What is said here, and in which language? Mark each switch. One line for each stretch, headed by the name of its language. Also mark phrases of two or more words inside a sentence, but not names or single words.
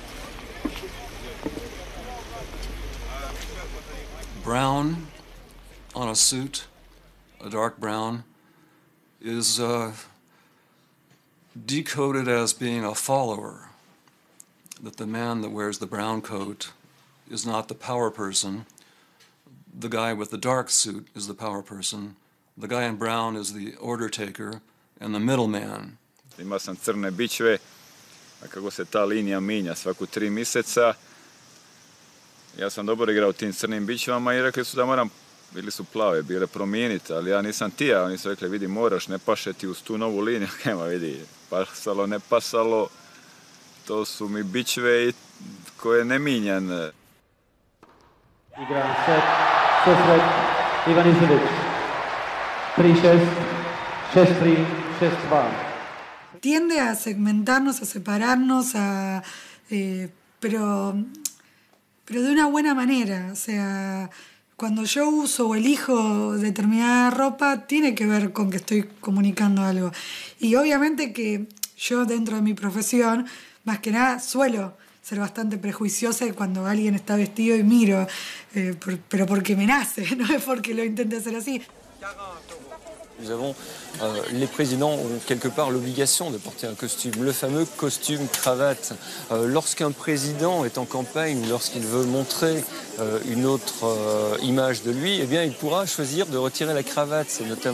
English: Brown on a suit, a dark brown, is decoded as being a follower. That the man that wears the brown coat is not the power person. The guy with the dark suit is the power person. The guy in brown is the order taker and the middleman.
Croatian: Imao sam crne bičve, a kako se ta linija minja svaku 3 mjeseca, ja sam dobro igrao tim crnim bičvama i rekli su da moram, bili su plave, bile promijeniti, ali ja nisam tija, oni su rekli vidi moraš, ne paše ti uz tu novu liniju, nema vidi, pasalo, ne pasalo, to su mi bičve koje ne minjan. Igra set, 6-red, Ivan Izilić. 3-6, 6-3, 6-2.
Spanish: Tiende a segmentarnos, a separarnos, pero de una buena manera. O sea, cuando yo uso o elijo determinada ropa, tiene que ver con que estoy comunicando algo. Y obviamente que yo dentro de mi profesión, más que nada, suelo ser bastante prejuiciosa cuando alguien está vestido y miro, pero porque me nace, no es porque lo intente hacer así.
French: Nous avons, les présidents ont quelque part l'obligation de porter un costume, le fameux costume cravate. Lorsqu'un président est en campagne ou lorsqu'il veut montrer une autre image de lui, eh bien, il pourra choisir de retirer la cravate.